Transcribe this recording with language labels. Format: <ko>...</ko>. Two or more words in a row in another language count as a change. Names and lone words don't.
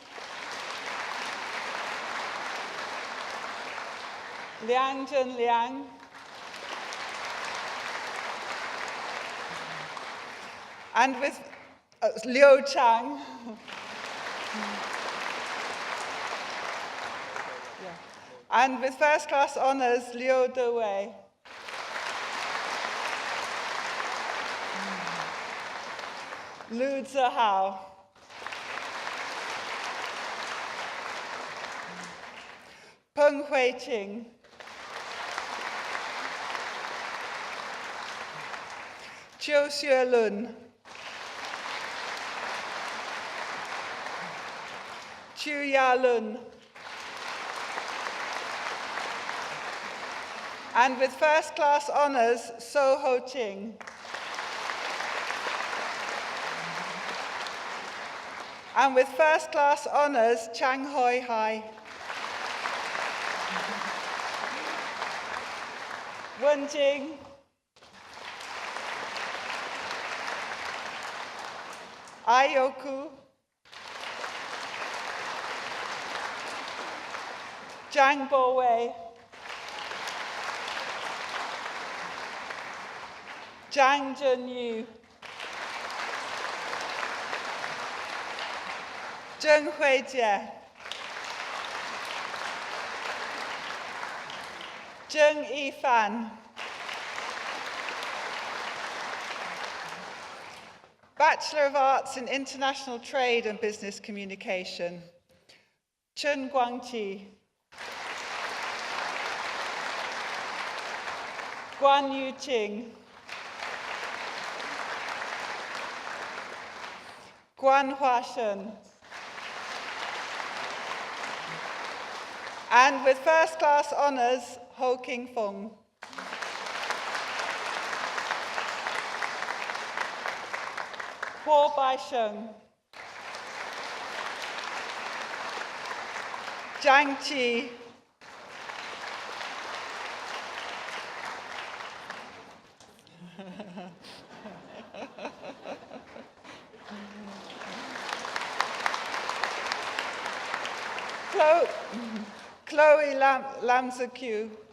<en>Liang Zhen Liang. And with Liu Chang. And with first class honours, Liu Dewei. Lu Zihao. Peng Huiqing. Chiu Xuelun. Chu Yalun. And with first class honours, So Ho Ching. And with first class honours, Chang Hoi Hai. Wen Jing. Ayoku. Zhang Bowei. Zhang Zhenyu. Zheng Huijie. Jung E. Fan. Bachelor of Arts in International Trade and Business Communication, Chun Guangqi. Guan Yu Qing. Guan Huashen. And with first class honours, Ho King Feng. Huo Baisheng. Zhang Qi. Chloe Lamzaku.</en>